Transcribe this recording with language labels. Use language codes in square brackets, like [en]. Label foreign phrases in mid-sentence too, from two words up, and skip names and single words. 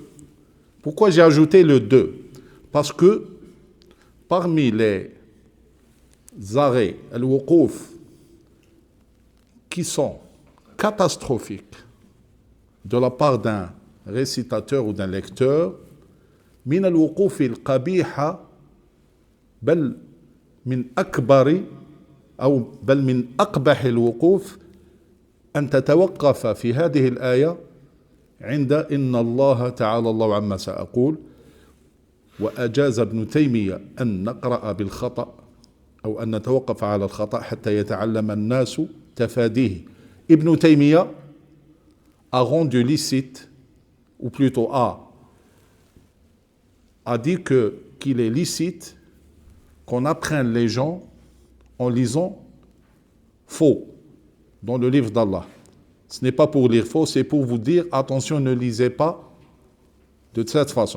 [fr] Pourquoi j'ai ajouté le de? Parce que parmi les arrêts, al-wuquf, qui sont catastrophiques de la part d'un récitateur ou d'un lecteur, [ar] من الوقوف القبيحة بل من أكبر ou بل من أقبح الوقوف أن تتوقف في هذه الآية عند إن الله تعالى الله عما سأقول وأجاز ابن تيمية أن نقرأ بالخطأ أو أن نتوقف على الخطأ حتى يتعلم الناس تفاديه. [fr] Ibn Taymiyyah a rendu licite, ou plutôt a dit qu'il est licite qu'on apprenne les gens en lisant faux dans le livre d'Allah. Ce n'est pas pour lire faux, c'est pour vous dire attention, ne lisez pas de cette façon.